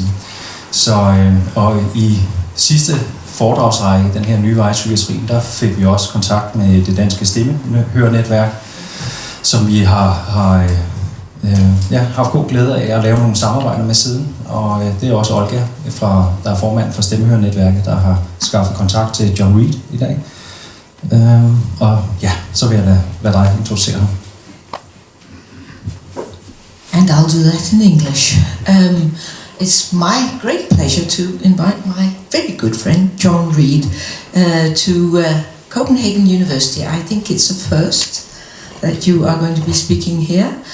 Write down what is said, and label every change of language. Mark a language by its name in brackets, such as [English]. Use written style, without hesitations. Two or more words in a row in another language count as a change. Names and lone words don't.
[Danish] Så, og i sidste foredragsrække, den her Nye Veje i Psykiatrien, der fik vi også kontakt med det danske stemmehørernetværk, som vi har haft god glæde af at lave nogle samarbejder med siden. Og det er også Olga, der er formand for stemmehørernetværket, der har skaffet kontakt til John Reed i dag. Og ja, så vil jeg lade dig introducere ham. [English] And I'll do that in English. It's my great pleasure to invite my very good friend John Reed to Copenhagen University. I think it's a first that you are going to be speaking here.